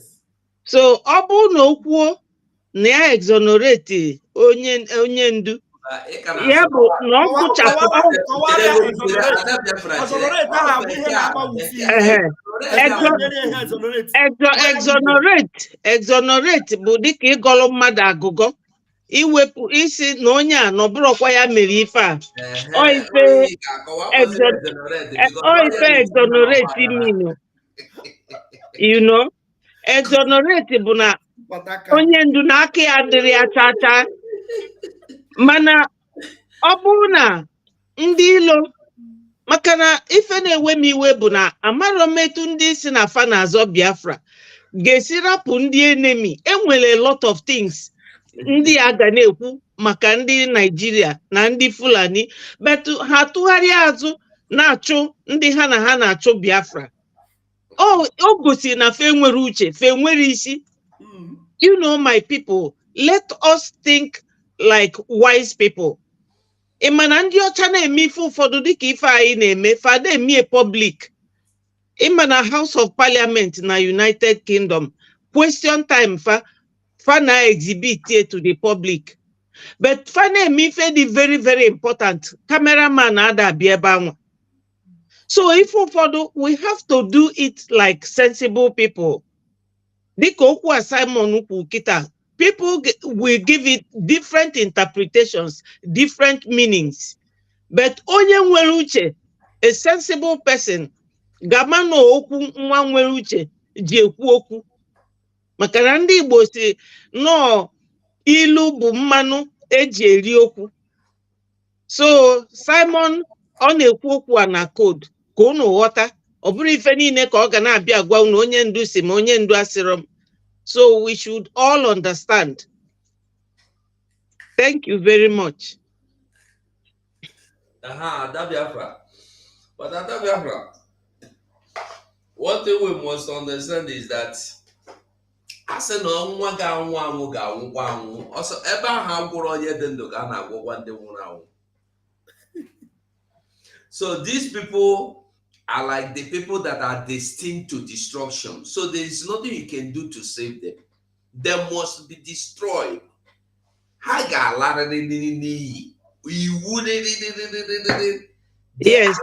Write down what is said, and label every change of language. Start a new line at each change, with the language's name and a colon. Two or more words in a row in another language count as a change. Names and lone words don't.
Igbo: So ọ bụrụ na o kwuo na ya exonerate onye ndu, ya bụ na ọ kpụchapụ exonerate bụ dịka ịgọrọ mmadụ agụgọ, iwepụ isi na onye a nọbụrụkwa ya mere ife a. Ife
English: exonerate mean, you know,
Igbo: exonerate bụ na onye ndu na aka ya dịrị ya chacha. Mana ọ bụrụ na ndị ilo, maka na ife na-ewe m iwe bụ na amarọ metụ ndị si na fa na-azọ Biafra ga-esi rapụ ndị enemy. Enwere
English: a lot of things
Igbo: ndị a ga na-ekwu maka ndị Nigeria na ndị Fulani, but ha tụgharịa azụ na-achụ ndị ha na-achụ Biafra. O gosi na fe nwere uche, fe nwere isi.
English: You know, my people, let us think like wise people.
Igbo: Ịmana ndị ọcha na-eme ife ụfọdụ dịka ife anyị na-eme, fada emie public. Ịmana House of Parliament na United Kingdom,
English: question time
Igbo: fa na
English: exhibit to the public.
Igbo: But fa na-eme ife dị
English: very very important,
Igbo: cameraman ada abịa ebe anwa. So ife ụfọdụ,
English: we have to do it like sensible people.
Igbo: Dịka okwu a Simon kwu kịta,
English: people will give it different interpretations, different meanings.
Igbo: But onye nwere uche,
English: a sensible person,
Igbo: gama na okwu nwa nwere uche ji ekwu okwu. Maka na ndị Igbo si no ilu bụ mmanụ eji eri okwu. So Simon ọ na-ekwu okwu a na code ka unu ghọta. Ọ bụrụ ife niile ka ọ ga na-abịa gwa unu onye ndu si ma onye ndu asịrọ m.
English: So we should all understand. Thank you very much. Biafra. But at Biafra, one thing we must understand is that as a no one
Igbo: ga-anwụ also ebe ahụ agwụrụ onye dị ndụ ka a na-agwụkwa ndị nwụrụ anwụ.
English: So these people are like the people that are destined to destruction. So there is nothing you can do to save them. They must be destroyed. They Yes.